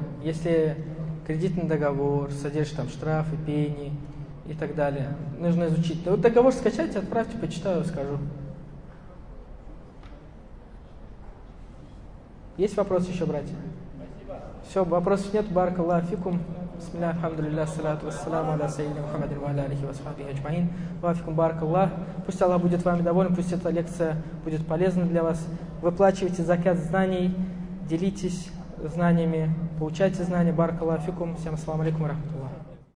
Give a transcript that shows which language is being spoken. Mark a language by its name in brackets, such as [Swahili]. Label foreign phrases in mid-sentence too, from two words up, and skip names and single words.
[Russian] Если кредитный договор содержит там штрафы, пени и так далее, нужно изучить. Вот договор скачайте, отправьте, почитаю, скажу. Есть вопросы еще, братья? Все, вопросов нет. [Arabic] بارك الله فيكم. بسم الله، الحمد لله، الصلاة والسلام على سيدنا محمد وعلى آله وأصحابه أجمعين. وفيكم بارك الله. [Russian] Пусть Аллах будет вами доволен, пусть эта лекция будет полезна для вас. Выплачивайте закят знаний, делитесь знаниями, получайте знания. [Arabic] بارك الله فيكم. Всем السلام عليكم ورحمة الله.